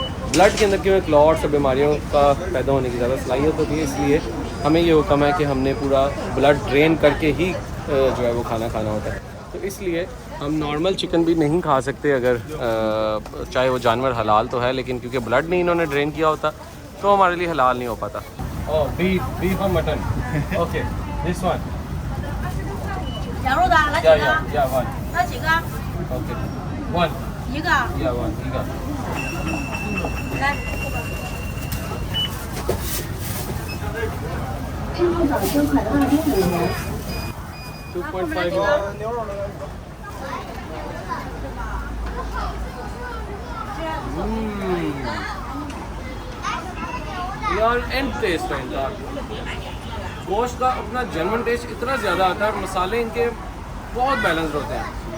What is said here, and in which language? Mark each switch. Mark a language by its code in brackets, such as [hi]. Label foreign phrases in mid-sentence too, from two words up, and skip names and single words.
[hi] ब्लड के अंदर क्यों क्लॉट्स और बीमारियों का पैदा होने की ज़्यादा सलाहियत होती है, इसलिए हमें ये हुक्म है कि हमने पूरा [en] blood drain [hi] करके ही जो है वो खाना होता है। तो इसलिए हम [en] normal chicken [hi] भी नहीं खा सकते अगर चाहे वो जानवर हलाल तो है, लेकिन क्योंकि ब्लड नहीं इन्होंने ड्रेन किया होता तो हमारे लिए हलाल नहीं हो पाता। [en] beef और mutton, okay, this one [zh] 羊肉的，来几 [en] Yeah, [zh] 个？ [en] yeah, yeah, one. [zh] 来几个？ [en] Okay. One. [zh] 一个。 [en] Yeah, one. 一个。 [zh] 来。支付宝收款2.5元。 [hi] 2.5 यार [en] and taste [hi] है इनका। गोश्त का अपना [en] genuine taste [hi] इतना ज़्यादा आता है और मसाले इनके बहुत बैलेंस्ड होते हैं।